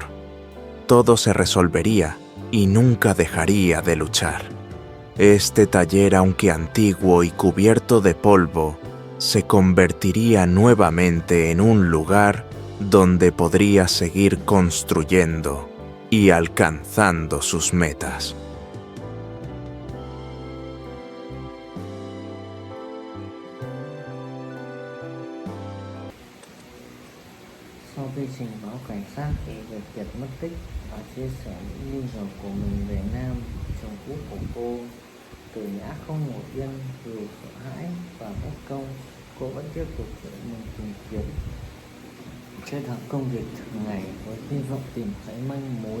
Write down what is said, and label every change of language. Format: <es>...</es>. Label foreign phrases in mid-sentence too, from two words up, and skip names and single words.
<es>Todo se resolvería y nunca dejaría de luchar. Este taller, aunque antiguo y cubierto de polvo, se convertiría nuevamente en un lugar donde podría seguir construyendo y alcanzando sus metas.</es> <vi>Sau khi trình báo cảnh sát về việc Kiệt mất tích và chia sẻ những nghi ngờ của mình về Nam, chồng cũ của cô, Tử Nhã không ngủ yên, dù sợ hãi và bất công, cô vẫn tiếp tục tự mình tìm kiếm, kết hợp công việc thường ngày với hy vọng tìm thấy manh mối.</vi>